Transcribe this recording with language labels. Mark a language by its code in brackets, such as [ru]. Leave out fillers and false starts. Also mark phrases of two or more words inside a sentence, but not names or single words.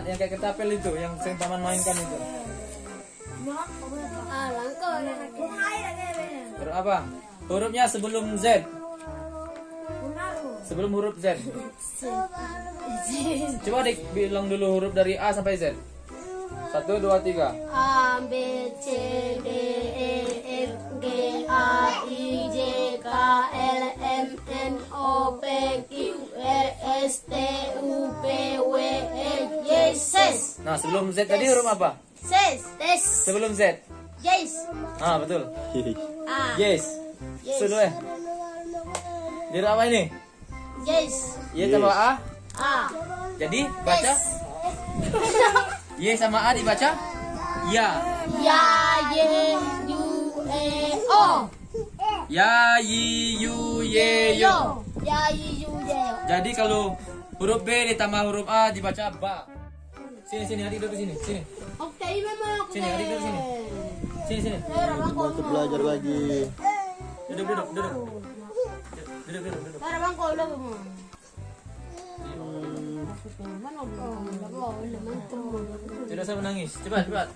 [id] Yang kayak ketapel itu, yang sering paman mainkan itu. Huruf apa? Hurufnya sebelum Z. Sebelum huruf Z. Coba bilang dulu huruf dari A sampai Z. 1, 2, 3. A, B, C, D, E, F, G, A, I, J, K, L, M, N, O, P, Q, R, S, T, U, P, W, Y, Z. Nah, sebelum Z tadi huruf apa? Z. Sebelum Z. Yes. Ah, betul. A. Yes. Sudah. Jadi apa ini? Yes. Y tambah A. A. Jadi baca Y sama A dibaca ya. Ya, Y, U, E, O. Ya, Y, U, Y, yo. Ya, Y, U, Y, O. Jadi kalau huruf B ditambah huruf A dibaca ba. Sini, adik duduk sini. Sini. Oke, memang aku. Sini, adik duduk sini. Sini. Untuk belajar lagi. Duduk. Duduk. Para bangko lo mo. Tidak usah menangis. Cepat.